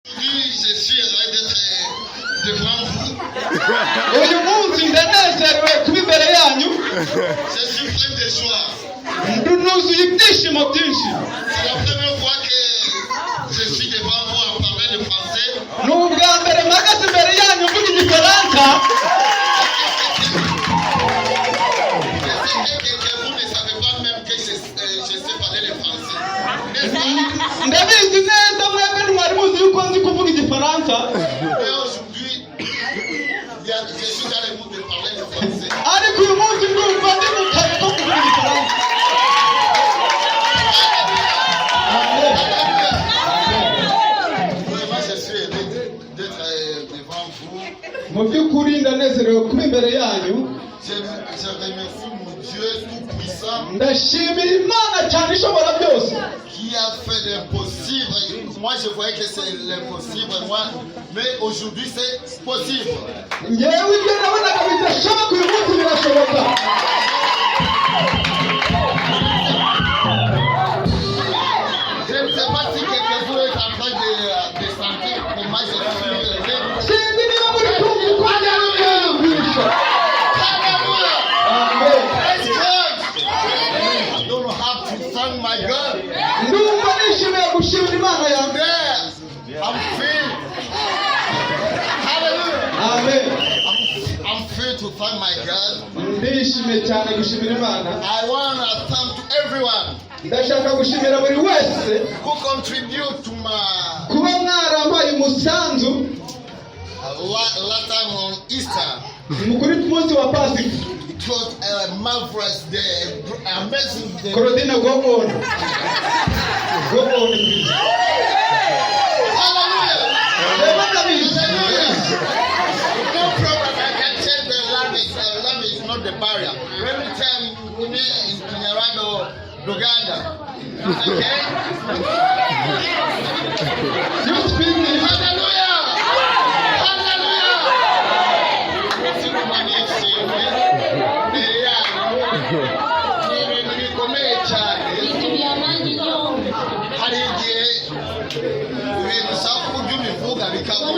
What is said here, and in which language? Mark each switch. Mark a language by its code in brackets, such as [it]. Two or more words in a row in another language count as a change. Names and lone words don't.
[fr] Je suis heureux d'être devant vous. [rw] uyu munsi ndanezerewe kuba imbere yanyu. [fr] Je suis plein de joie. [rw] Nuzuye ibyishimo byinshi. [fr] C'est la première fois que je suis devant vous en parlant de français. [rw] Ni ubwa mbere mpagaze imbere yanyu mvuga igifaransa. [fr] Vous ne savez pas même que je sais parler le français. [rw] Ndabizi neza mwebwe ntimwari muzi yuko nzi kuvuga igifaransa. [fr] Mais aujourd'hui, je suis dans le mood de parler le français. [rw] Ariko uyu munsi ndumva ndi mu kazi ko kuvuga igifaransa. [fr] Vraiment, je suis heureux d'être devant vous. [rw] Mu by'ukuri ndanezerewe kuba imbere yanyu. [fr] Je remercie mon Dieu tout-puissant [rw] Ndashimira Imana cyane ishobora byose. [fr] qui a fait l'impossible. Moi, je voyais que c'est l'impossible, mais aujourd'hui, c'est possible. [rw] Ngewe ibyo nabonaga bidashoboka uyu munsi birashoboka. [fr] Je ne sais pas si quelqu'un est en train de sentir comment je suis élevé. [rw] Sinzi niba muri kumva uko byiyumvisha. [en] Amen. Praise God. I don't have to thank my God. [rw] Ndumva nishimiye gushimira Imana yanjye. [en] I'm free. Hallelujah. Amen. I'm free to thank my God. [rw] Ndishimiye cyane gushimira Imana. [en] I want to thank everyone [rw] Ndashaka gushimira buri wese [en] who contribute to my [rw] kuba mwarampaye umusanzu [en] last time on Easter. [rw] mukuri ku munsi wa Pasika. [en] It was a marvelous day, amazing day. Korodina go on. Go on please. Hallelujah. Hallelujah. No problem. I can change the language. Language is not the barrier. Let me tell you in Kinyarwanda, Uganda. Okay? You speak English. Hallelujah. Hallelujah. [rw] Bikomeye cyane. Hari igihe ibintu ushaka uburyo ubivuga bikaguma.